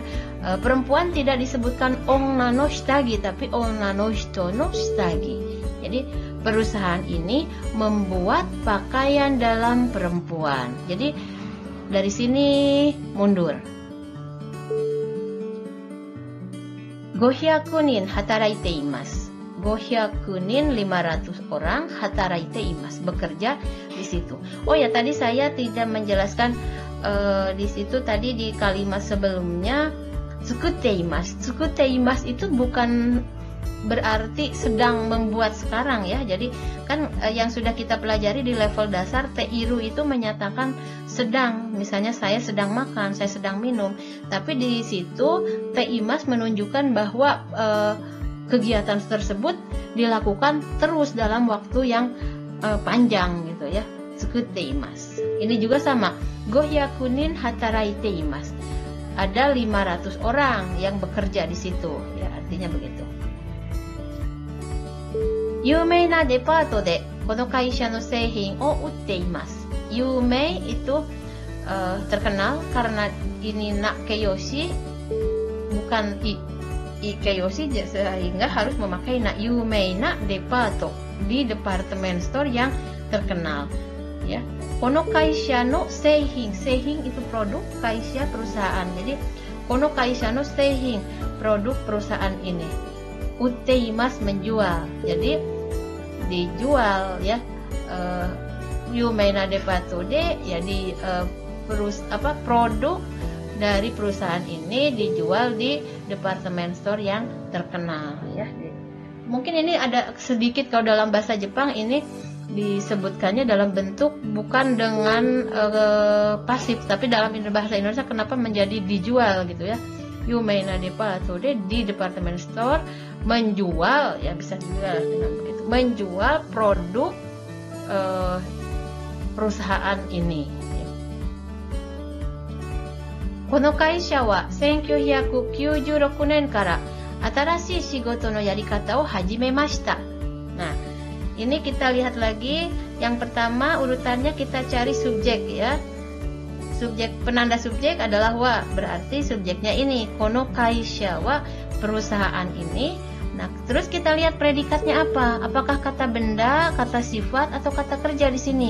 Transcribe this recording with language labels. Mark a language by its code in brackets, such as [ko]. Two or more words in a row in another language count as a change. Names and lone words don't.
[id] Perempuan tidak disebutkan [ja] 女の下着, [id] tapi [ja] 女の人の下着. [id] Jadi perusahaan ini membuat pakaian dalam perempuan. Jadi dari sini mundur. [ja] 500人働いています. 500人 500 orang 働いています, [id] bekerja di situ. Oh ya, tadi saya tidak menjelaskan di situ tadi di kalimat sebelumnya [ja] 作っています. 作っています [id] itu bukan berarti sedang membuat sekarang ya. Jadi kan yang sudah kita pelajari di level dasar, teiru itu menyatakan sedang. Misalnya saya sedang makan, saya sedang minum. Tapi di situ teimas menunjukkan bahwa kegiatan tersebut dilakukan terus dalam waktu yang panjang gitu ya. [ja] 作っています. [id] Ini juga sama. [ja] 500人働いています. [id] Ada 500 orang yang bekerja di situ. Ya, artinya begitu. [ja] 有名なデパートでこの会社の製品を売っています。 [id] 有名 itu terkenal, karena ini nakeyoshi bukan ikeyoshi, sehingga harus memakai na. [ja] 有名なデパート, [id] di departemen store yang terkenal ya. [ja] この会社の製品、製品 [id] itu produk, [ja] kaisha perusahaan. Jadi この会社の製品, [id] produk perusahaan ini. Utteimas menjual, jadi dijual ya. [ja] 有名なデパートで, [id] jadi produk dari perusahaan ini dijual di departemen store yang terkenal ya. Mungkin ini ada sedikit, kalau dalam bahasa Jepang ini disebutkannya dalam bentuk bukan dengan pasif, tapi dalam bahasa Indonesia kenapa menjadi dijual gitu ya. [ja] 有名なデパートで, [id] di departemen store menjual ya, bisa juga dengan begitu, menjual produk perusahaan ini. [ja] この会社は 1996 年から新しい仕事のやり方を始めました. [id] Nah, ini kita lihat lagi. Yang pertama urutannya kita cari subjek ya. Subjek, penanda subjek adalah wa, berarti subjeknya ini [ja] この会社は, [id] perusahaan ini. Nah, terus kita lihat predikatnya apa? Apakah kata benda, kata sifat, atau kata kerja di sini?